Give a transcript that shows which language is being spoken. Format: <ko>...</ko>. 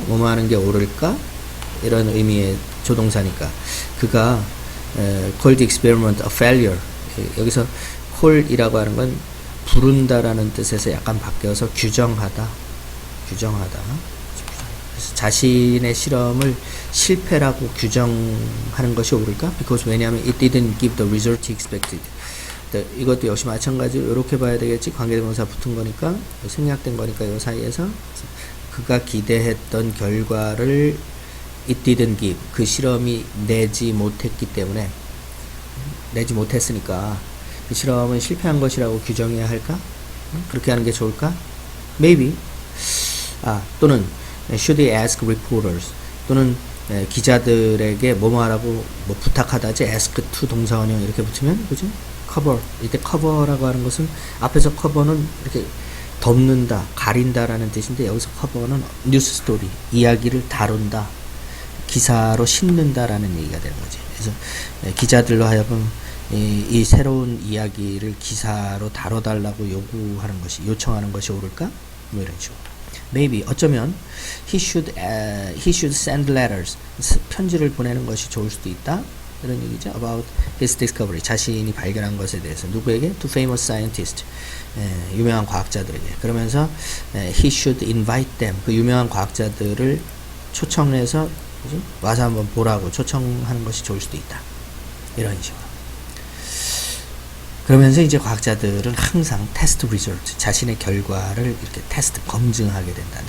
<ko>뭐뭐 하는 게 옳을까? 이런 의미의 조동사니까 그가</ko> <en>called the experiment a failure</en> <ko>여기서 call이라고 하는 건 부른다라는 뜻에서 약간 바뀌어서 규정하다 그래서 자신의 실험을 실패라고 규정하는 것이 옳을까? because 왜냐하면</ko> <en>it didn't give the result he expected</en> <ko>이것도 역시 마찬가지로 이렇게 봐야 되겠지. 관계대명사 붙은 거니까 생략된 거니까 이 사이에서 그가 기대했던 결과를</ko> <en>it didn't give</en> <ko>그 실험이 내지 못했기 때문에 내지 못했으니까 그 실험은 실패한 것이라고 규정해야 할까? 그렇게 하는 게 좋을까? Maybe 또는</ko> <en>should he ask reporters</en> <ko>또는 기자들에게 뭐뭐 하라고 뭐 부탁하다지 ask to 동사원형 이렇게 붙으면 그죠? cover 이때 cover라고 하는 것은 앞에서 cover는 이렇게 덮는다, 가린다라는 뜻인데 여기서 cover는 뉴스 스토리 이야기를 다룬다, 기사로 싣는다라는 얘기가 되는 거지. 그래서 기자들로 하여금 이 새로운 이야기를 기사로 다뤄달라고 요구하는 것이 요청하는 것이 옳을까? 뭐 이런 식으로. Maybe 어쩌면</ko> <en>he should send letters</en> <ko>편지를 보내는 것이 좋을 수도 있다. 이런 얘기죠.</ko> <en>About his discovery</en> <ko>자신이 발견한 것에 대해서 누구에게?</ko> <en>To famous scientists</en> <ko>유명한 과학자들에게. 그러면서</ko> <en>he should invite them</en> <ko>그 유명한 과학자들을 초청해서 그치? 와서 한번 보라고 초청하는 것이 좋을 수도 있다. 이런 식으로. 그러면서 이제 과학자들은 항상 테스트 리졸트 자신의 결과를 이렇게 테스트 검증하게 된다.</ko>